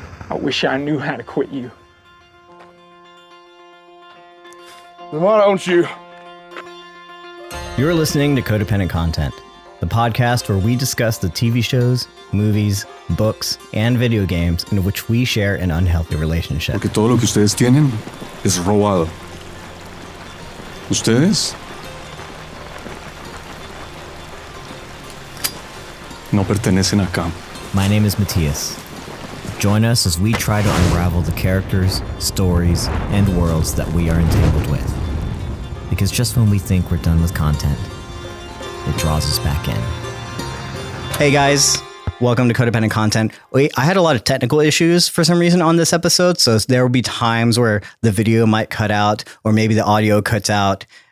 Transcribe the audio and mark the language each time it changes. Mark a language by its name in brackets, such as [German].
[English] I wish I knew how to quit you. Then why don't you? You're listening to Codependent Content, the podcast where we discuss the TV shows, movies, books, and video games in which we share an unhealthy relationship. [Spanish] Porque todo lo que ustedes tienen es robado. Ustedes no pertenecen acá. [English] My name is Mattias. Join us as we try to unravel the characters, stories, and worlds that we are entangled with. Because just when we think we're done with content, it draws us back in. Hey guys, welcome to Codependent Content. I had a lot of technical issues for some reason on this episode, so there will be times where the video might cut out or maybe the audio cuts out.